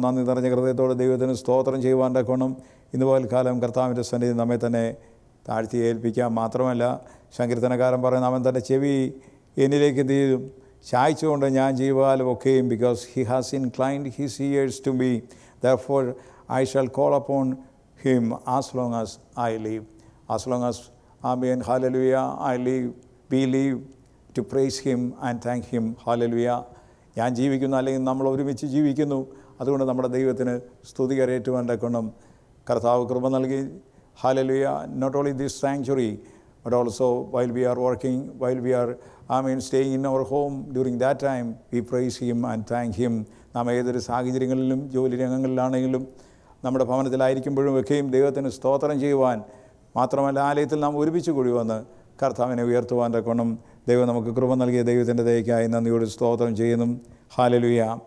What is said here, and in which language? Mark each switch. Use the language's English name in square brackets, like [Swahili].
[Malayalam] നന്ദി നിറഞ്ഞ ഹൃദയത്തോടെ ദൈവത്തിന് സ്തോത്രം ചെയ്യുവാൻ തക്കവണ്ണം ഇന്ന് പോൽക്കാലം കർത്താവിൻ്റെ സന്നിധി നമ്മെ തന്നെ താഴ്ത്തി ഏൽപ്പിക്കാം. മാത്രമല്ല സങ്കീർത്തനക്കാരൻ പറയുന്ന അവൻ തൻ്റെ ചെവി എന്നിലേക്ക് എന്ത് ചെയ്യും ചായ്ച്ചുകൊണ്ട് ഞാൻ ജീവകാലം ഒക്കെയും [English] Because he has inclined his ears to me therefore I shall call upon him as long as I live. As long as amen hallelujah I live, we live to praise him and thank him. hallelujah. [Malayalam] ഞാൻ ജീവിക്കുന്നു, അല്ലെങ്കിൽ നമ്മൾ ഒരുമിച്ച് ജീവിക്കുന്നു. അതുകൊണ്ട് നമ്മുടെ ദൈവത്തിന് സ്തുതി കരയേറ്റുവാൻ തക്കവണ്ണം കർത്താവ് കൃപ നൽകി. [English] hallelujah. Not only this sanctuary but also while we are working, while we are staying in our home, during that time we praise him and thank him. [Malayalam] നാം ഏതൊരു സാഹചര്യങ്ങളിലും ജോലി രംഗങ്ങളിലാണെങ്കിലും നമ്മുടെ ഭവനത്തിലായിരിക്കുമ്പോഴും ഒക്കെയും ദൈവത്തിന് സ്തോത്രം ചെയ്യുവാൻ, മാത്രമല്ല ആലയത്തിൽ നാം ഒരുമിച്ച് കൂടി വന്ന് കർത്താവിനെ ഉയർത്തുവാൻ തക്കവണ്ണം ദൈവം നമുക്ക് കൃപ നൽകിയ ദൈവത്തിൻ്റെ ദയയ്ക്കായി നന്ദിയോട് സ്തോത്രം ചെയ്യുന്നു. ഹല്ലേലൂയ.